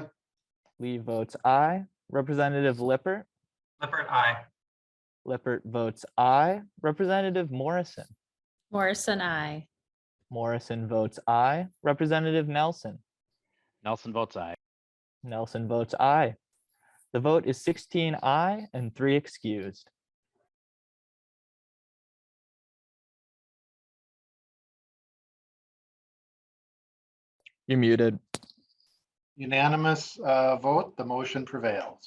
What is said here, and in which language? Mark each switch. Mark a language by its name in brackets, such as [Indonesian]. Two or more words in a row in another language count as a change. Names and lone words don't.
[English] Lee votes aye. Representative Lippert. Lippert, aye. Lippert votes aye. Representative Morrison. Morrison, aye. Morrison votes aye. Representative Nelson. Nelson votes aye. Nelson votes aye. The vote is 16 aye and 3 excused. You're muted. Unanimous vote, the motion prevails.